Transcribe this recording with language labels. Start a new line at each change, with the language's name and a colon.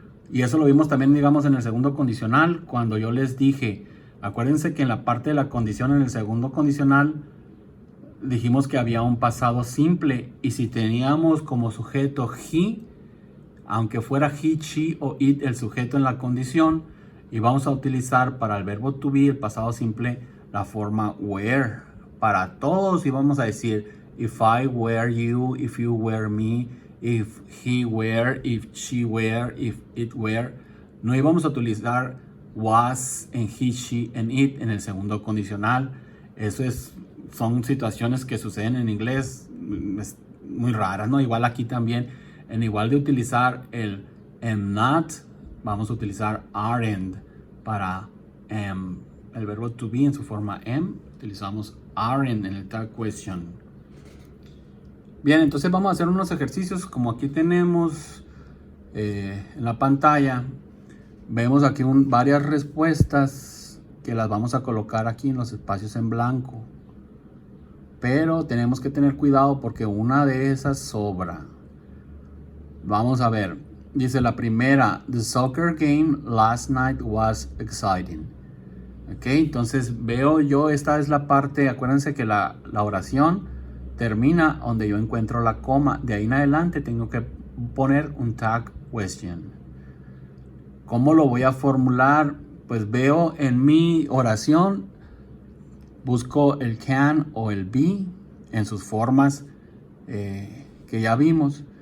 Spanish: Y eso lo vimos también, digamos, en el segundo condicional, cuando yo les dije, acuérdense que en la parte de la condición, en el segundo condicional, dijimos que había un pasado simple. Y si teníamos como sujeto he, aunque fuera he, she o it el sujeto en la condición, y vamos a utilizar para el verbo to be, el pasado simple, la forma were. Para todos, y vamos a decir,
English: if I were you, if you were me, if he were, if she were, if it were.
Spanish: No íbamos a utilizar was en he, she, and it en el segundo condicional. Son situaciones que suceden en inglés muy raras, ¿no? Igual aquí también, en igual de utilizar el am not, vamos a utilizar aren't para el verbo to be en su forma am. Utilizamos aren't en el tag question. Bien, entonces vamos a hacer unos ejercicios como aquí tenemos en la pantalla. Vemos aquí varias respuestas que las vamos a colocar aquí en los espacios en blanco. Pero tenemos que tener cuidado porque una de esas sobra. Vamos a ver. Dice la primera,
English: the soccer game last night was exciting.
Spanish: Ok, entonces veo yo, esta es la parte, acuérdense que la oración termina donde yo encuentro la coma. De ahí en adelante tengo que poner un tag question. ¿Cómo lo voy a formular? Pues veo en mi oración, busco el can o el be en sus formas que ya vimos.